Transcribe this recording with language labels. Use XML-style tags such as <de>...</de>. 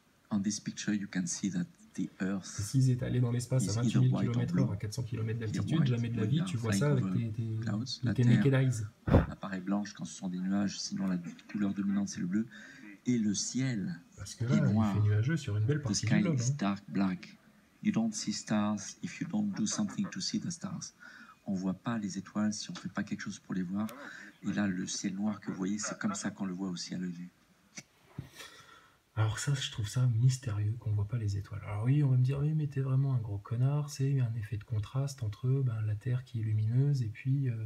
<en>On this picture, you can see that the Earth.</en> <fr>S'ils étaient allés dans l'espace à 28 000 km/h, à 400 km d'altitude, jamais de la vie, tu vois ça avec tes</fr> <en>naked eyes.</en> <fr>Apparaît blanche quand ce sont des nuages, sinon la couleur dominante c'est le bleu. Et le ciel parce que là, il fait nuageux sur une belle partie du globe.</fr> <en>The sky is dark black. You don't see stars if you don't do something to see the stars.</en> <fr>On voit pas les étoiles si on fait pas quelque chose pour les voir. Et là, le ciel noir que vous voyez, c'est comme ça qu'on le voit aussi à l'œil nu. Alors ça, je trouve ça mystérieux qu'on voit pas les étoiles. Alors oui, on va me dire, oui, mais t'es vraiment un gros connard, c'est un effet de contraste entre la Terre qui est lumineuse et puis...</fr>